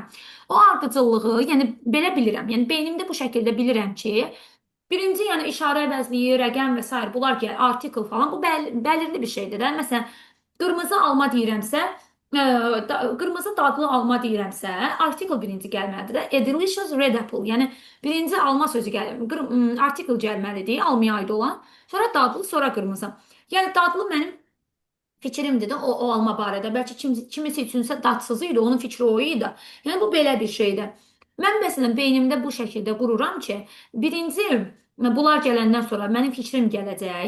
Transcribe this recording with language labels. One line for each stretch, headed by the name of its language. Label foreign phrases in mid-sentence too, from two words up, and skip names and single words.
Azerbaijani: O ardıcıllığı, yəni belə bilirəm. Yəni beynimdə bu şəkildə bilirəm ki, birinci, yəni işarə əvəzliyi, rəqəm və s. bunlar ki, artikel falan bu bəlirli bir şeydir də. Məsələn, qırmızı alma deyirəmsə, qırmızı dadlı alma deyirəmsə, artikel birinci gəlməlidir də.
English: A delicious red apple.
Azerbaijani: Yəni birinci alma sözü artikel gəlməlidir, almaya aid olan. Sonra dadlı, sonra qırmızı. Yəni dadlı mənim fikrimdir də o alma barədə. Bəlkə kimisə üçünsə dadsızı idi, onun fikri o idi. Yəni bu belə bir şeydir. Mən məsələn beynimdə bu şəkildə qururam ki, birinci bunlar gələndən sonra mənim fikrim gələcək.